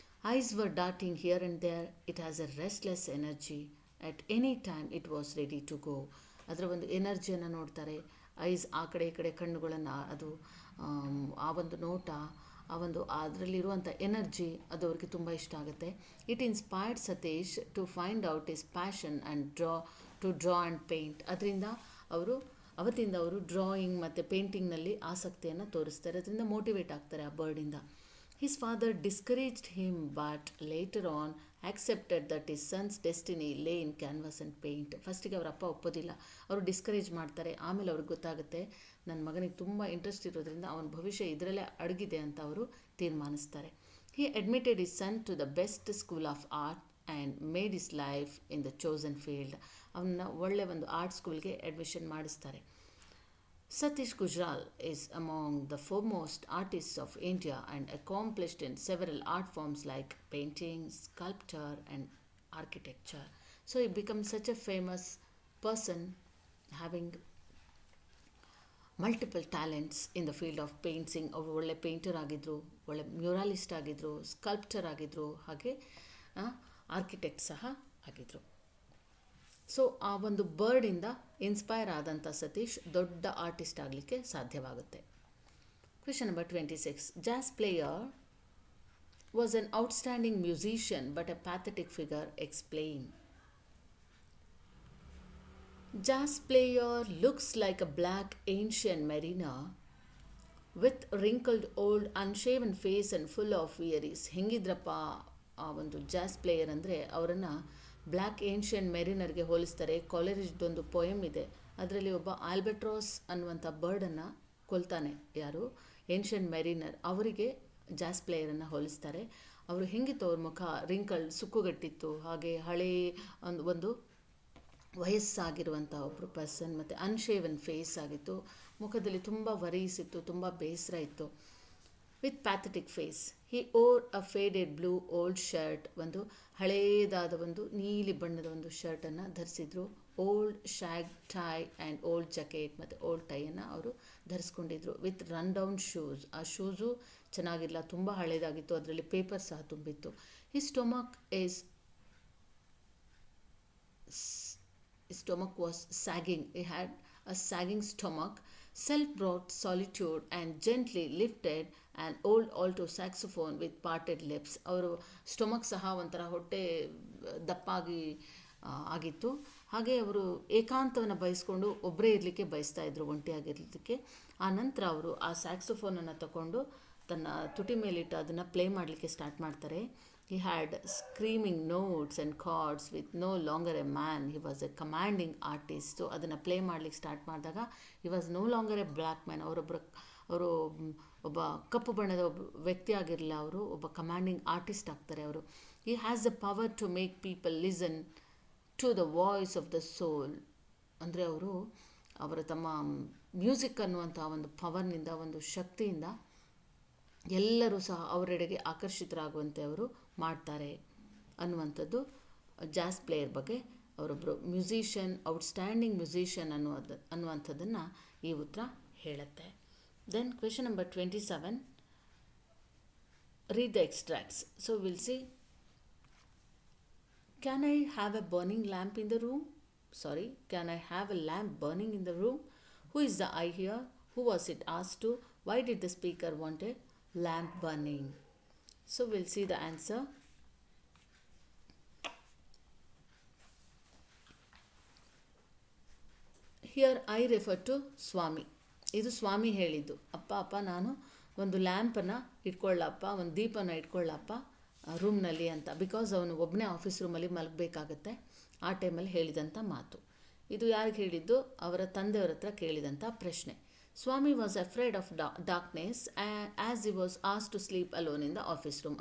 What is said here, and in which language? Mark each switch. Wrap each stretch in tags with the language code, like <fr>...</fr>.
<en>Eyes were darting here and there. It has a restless energy. At any time it was ready to go.</en> <kn>ಅದರ ಒಂದು ಎನರ್ಜಿಯನ್ನು ನೋಡ್ತಾರೆ. Ice, ಆ ಕಡೆ ಈ ಕಡೆ ಕಣ್ಣುಗಳನ್ನು, ಅದು ಆ ಒಂದು ನೋಟ, ಆ ಒಂದು ಅದರಲ್ಲಿರುವಂಥ ಎನರ್ಜಿ, ಅದು ಅವ್ರಿಗೆ ತುಂಬ ಇಷ್ಟ ಆಗುತ್ತೆ.</kn> <en>It inspired Satish to find out is passion and draw and paint.</en> <kn>ಅದರಿಂದ ಅವತ್ತಿಂದ ಅವರು ಡ್ರಾಯಿಂಗ್ ಮತ್ತು ಪೇಂಟಿಂಗ್ನಲ್ಲಿ ಆಸಕ್ತಿಯನ್ನು ತೋರಿಸ್ತಾರೆ. ಅದರಿಂದ ಮೋಟಿವೇಟ್ ಆಗ್ತಾರೆ ಆ ಬರ್ಡಿಂದ.</kn> <en>His father discouraged him but later on accepted that his son's destiny lay in canvas and paint.</en> <kn>ಫಸ್ಟಿಗೆ ಅವರ ಅಪ್ಪ ಒಪ್ಪೋದಿಲ್ಲ, ಅವರು ಡಿಸ್ಕರೇಜ್ ಮಾಡ್ತಾರೆ. ಆಮೇಲೆ ಅವ್ರಿಗೆ ಗೊತ್ತಾಗುತ್ತೆ ನನ್ನ ಮಗನಿಗೆ ತುಂಬ ಇಂಟ್ರೆಸ್ಟ್ ಇರೋದ್ರಿಂದ ಅವನ ಭವಿಷ್ಯ ಇದರಲ್ಲೇ ಅಡಗಿದೆ ಅಂತ ಅವರು ತೀರ್ಮಾನಿಸ್ತಾರೆ.</kn> <en>He admitted his son to the best school of art and made his life in the chosen field.</en> <kn>ಅವನ್ನ ಒಳ್ಳೆ ಒಂದು ಆರ್ಟ್ ಸ್ಕೂಲ್ಗೆ ಅಡ್ಮಿಷನ್ ಮಾಡಿಸ್ತಾರೆ.</kn> <en>Satish Gujral is among the foremost artists of India and accomplished in several art forms like painting, sculpture and architecture. So he becomes such a famous person having multiple talents in the field of painting.</en> <kn>ಅವರು ಒಳ್ಳೆ painter ಆಗಿದ್ದರು, ಒಳ್ಳೆ ಮ್ಯೂರಾಲಿಸ್ಟ್ ಆಗಿದ್ದರು, sculpture ಆಗಿದ್ದರು, ಹಾಗೆ architect ಸಹ ಆಗಿದ್ದರು. So ಆ ಒಂದು ಬರ್ಡಿಂದ ಇನ್ಸ್ಪೈರ್ ಆದಂಥ ಸತೀಶ್ ದೊಡ್ಡ ಆರ್ಟಿಸ್ಟ್ ಆಗಲಿಕ್ಕೆ ಸಾಧ್ಯವಾಗುತ್ತೆ.</kn> <en>Question number 26. Jazz player was an outstanding musician but a pathetic figure. Explain. Jazz player looks like a black ancient mariner with wrinkled old unshaven face and full of wearies.</en> <kn>ಹೆಂಗಿದ್ರಪ್ಪ ಆ ಒಂದು jazz player ಅಂದರೆ ಅವರನ್ನು black ancient ಮೆರಿನರ್ಗೆ ಹೋಲಿಸ್ತಾರೆ. ಕಾಲೆರಿಜ್ದೊಂದು poem ಇದೆ, ಅದರಲ್ಲಿ ಒಬ್ಬ ಆಲ್ಬೆಟ್ರಾಸ್ ಅನ್ನುವಂಥ ಬರ್ಡನ್ನು ಕೊಲ್ತಾನೆ. ಯಾರು? Ancient ಮೆರಿನರ್. ಅವರಿಗೆ ಜಾಸ್ ಪ್ಲೇಯರನ್ನು ಹೋಲಿಸ್ತಾರೆ. ಅವರು ಹೆಂಗಿತ್ತು ಅವ್ರ ಮುಖ? ರಿಂಕಲ್ಡ್, ಸುಕ್ಕುಗಟ್ಟಿತ್ತು, ಹಾಗೆ ಹಳೇ ಒಂದು ವಯಸ್ಸಾಗಿರುವಂಥ ಒಬ್ಬರು ಪರ್ಸನ್, ಮತ್ತು ಅನ್ಶೇವನ್ ಫೇಸ್ ಆಗಿತ್ತು, ಮುಖದಲ್ಲಿ ತುಂಬ ವರೀಸ್ ಇತ್ತು, ತುಂಬ ಬೇಸರ ಇತ್ತು.</kn> <en>With pathetic face. He wore a faded blue old shirt.</en> <kn>ಒಂದು ಹಳೇದಾದ ಒಂದು ನೀಲಿ ಬಣ್ಣದ ಒಂದು ಶರ್ಟನ್ನು ಧರಿಸಿದ್ರು.</kn> <en>old shag tie and old jacket,</en> <kn>ಮತ್ತು ಓಲ್ಡ್ ಟೈಯನ್ನು ಅವರು ಧರಿಸ್ಕೊಂಡಿದ್ರು.</kn> <en>With run down shoes.</en> <kn>ಆ ಶೂಸು ಚೆನ್ನಾಗಿಲ್ಲ, ತುಂಬ ಹಳೇದಾಗಿತ್ತು, ಅದರಲ್ಲಿ ಪೇಪರ್ ಸಹ ತುಂಬಿತ್ತು.</kn> <en>He stomach stomach was sagging. He had a sagging stomach. Self-brought solitude and gently lifted an old alto saxophone with parted lips.</en> <kn>ಅವರು stomach ಸಹ ಒಂಥರ ಹೊಟ್ಟೆ ದಪ್ಪಾಗಿ ಆಗಿತ್ತು. ಹಾಗೆ ಅವರು ಏಕಾಂತವನ್ನು ಬಯಸ್ಕೊಂಡು ಒಬ್ಬರೇ ಇರಲಿಕ್ಕೆ ಬಯಸ್ತಾ ಇದ್ರು, ಒಂಟಿಯಾಗಿರಲಿಕ್ಕೆ. ಆ ನಂತರ ಅವರು ಆ ಸ್ಯಾಕ್ಸೋಫೋನನ್ನು ತಗೊಂಡು ತನ್ನ ತುಟಿ ಮೇಲಿಟ್ಟು ಅದನ್ನು ಪ್ಲೇ ಮಾಡಲಿಕ್ಕೆ ಸ್ಟಾರ್ಟ್ ಮಾಡ್ತಾರೆ.</kn> <en>He had screaming notes and chords with no longer a man. He was a commanding artist.</en> <kn>So ಅದನ್ನು ಪ್ಲೇ ಮಾಡಲಿಕ್ಕೆ ಸ್ಟಾರ್ಟ್ ಮಾಡಿದಾಗ</kn> <en>he was no longer a black man.</en> <kn>ಅವರು ಒಬ್ಬ ಕಪ್ಪು ಬಣ್ಣದ ಒಬ್ಬ ವ್ಯಕ್ತಿ ಆಗಿರಲಿಲ್ಲ, ಅವರು ಒಬ್ಬ ಕಮಾಂಡಿಂಗ್ ಆರ್ಟಿಸ್ಟ್ ಆಗ್ತಾರೆ ಅವರು.</kn> <en>He has the power to make people listen to the voice of the soul.</en> <kn>ಅಂದರೆ ಅವರು ತಮ್ಮ ಮ್ಯೂಸಿಕ್ ಅನ್ನುವಂಥ ಒಂದು ಪವರ್ನಿಂದ, ಒಂದು ಶಕ್ತಿಯಿಂದ ಎಲ್ಲರೂ ಸಹ ಅವರೆಡೆಗೆ ಆಕರ್ಷಿತರಾಗುವಂತೆ ಅವರು ಮಾಡ್ತಾರೆ ಅನ್ನುವಂಥದ್ದು ಜಾಸ್ ಪ್ಲೇಯರ್ ಬಗ್ಗೆ. ಅವರೊಬ್ಬರು ಮ್ಯೂಸಿಷಿಯನ್, ಔಟ್ಸ್ಟ್ಯಾಂಡಿಂಗ್ ಮ್ಯೂಸಿಷಿಯನ್ ಅನ್ನುವಂಥದ್ದನ್ನು ಈ ಉತ್ತರ ಹೇಳುತ್ತೆ.</kn> <en>Then question number 27. Read the extracts. So we'll see. Can I have a burning lamp in the room? Sorry, can I have a lamp burning in the room? Who is the I here? Who was it asked to? Why did the speaker want a lamp burning? So we'll see the answer. Here I refer to Swami.</en> <kn>ಇದು ಸ್ವಾಮಿ ಹೇಳಿದ್ದು. ಅಪ್ಪ ನಾನು ಒಂದು ಲ್ಯಾಂಪನ್ನು ಇಟ್ಕೊಳ್ಳಪ್ಪ, ಒಂದು ದೀಪನ ಇಟ್ಕೊಳ್ಳಪ್ಪ ರೂಮ್ನಲ್ಲಿ ಅಂತ. Because ಅವನು ಒಬ್ಬನೇ ಆಫೀಸ್ ರೂಮಲ್ಲಿ ಮಲಗಬೇಕಾಗತ್ತೆ. ಆ ಟೈಮಲ್ಲಿ ಹೇಳಿದಂಥ ಮಾತು ಇದು. ಯಾರಿಗೆ ಹೇಳಿದ್ದು? ಅವರ ತಂದೆಯವರ ಹತ್ರ ಕೇಳಿದಂಥ ಪ್ರಶ್ನೆ.</kn> <en>Swami was afraid of darkness as he was asked to sleep alone in the office room.</en>